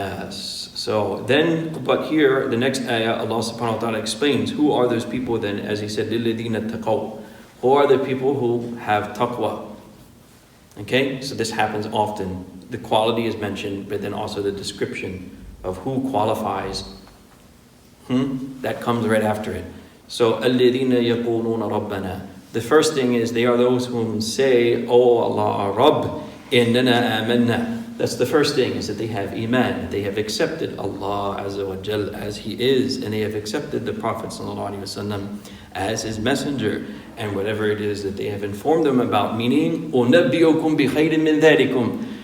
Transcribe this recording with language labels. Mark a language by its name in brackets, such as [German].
[English] So then, but here, the next ayah, Allah subhanahu wa ta'ala explains, who are those people then, as He said, لِلَّذِينَ اتَّقَوْا. Who are the people who have taqwa? Okay, so this happens often. The quality is mentioned, but then also the description of who qualifies. That comes right after it. [Arabic] So, الَّذِينَ يَقُولُونَ رَبَّنَا. [English] The first thing is they are those whom say, Oh Allah, our Rabb, إِنَّنَا آمَنَّا. That's the first thing, is that they have iman. They have accepted Allah Azza wa Jal as He is, and they have accepted the Prophet Sallallahu Alaihi Wasallam as His messenger, and whatever it is that they have informed them about, meaning, أُنَبِّئُكُمْ بِخَيْرٍ مِّن ذَلِكُمْ.